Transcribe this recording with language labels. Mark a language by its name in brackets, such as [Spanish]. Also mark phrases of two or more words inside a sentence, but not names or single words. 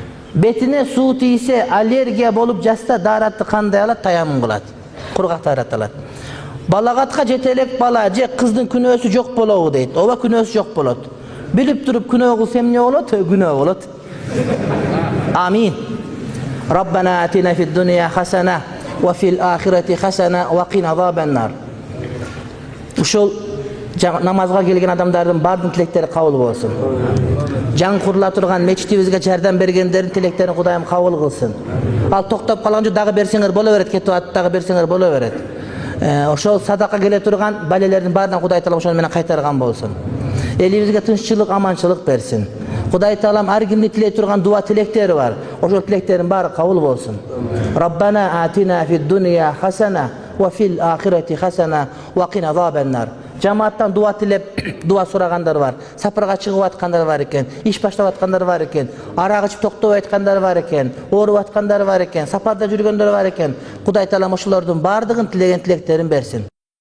[Kyrgyz] Betine suu тийсе, аллергия болуп жатса daarатты кандай алат? Таямын кылат. Кургак daarат алат. Балагатка жете элек бала же кыздын күнөөсү жок болобу дейт. Ооба, күнөөсү жок болот. Билип туруп күнөө кылса эмне болот? Күнөө болот. Амин. [Arabic] ربنا آتنا في الدنيا حسنة وفي الآخرة حسنة وقنا عذاب النار. [Kyrgyz] Ушул намазга келген адамдардын бардын тилектери кабыл болсун. Жан курула турган мечитибизге жардам бергендердин тилектерин Кудайым кабыл кылсын. Ал токтоп калган жок, дагы берсеңер боло берет, кетип атып дагы берсеңер боло берет. Ошол садака келе турган балелердин баарынан Кудай Таалам ошону менен кайтарган болсун. Элибизге тынччылык, аманчылык берсин. Кудай Таалам ар кимдин тилей турган дуа тилектери бар. Ошол тилектердин баары кабыл болсун. [Arabic] ربنا آتنا في الدنيا حسنة وفي الآخرة حسنة وقنا عذاب النار. [Kyrgyz] Жамааттан дуа тилеп, дуа сурагандар бар. Сапарга чыгып аткандар бар экен, иш баштап аткандар бар экен, арак ичип токтоп аткандар бар экен, ооруп аткандар бар экен, сапарда жүргөндөр бар экен. Кудай Таалам ошолордун баардыгын тилеген тилектерин берсин.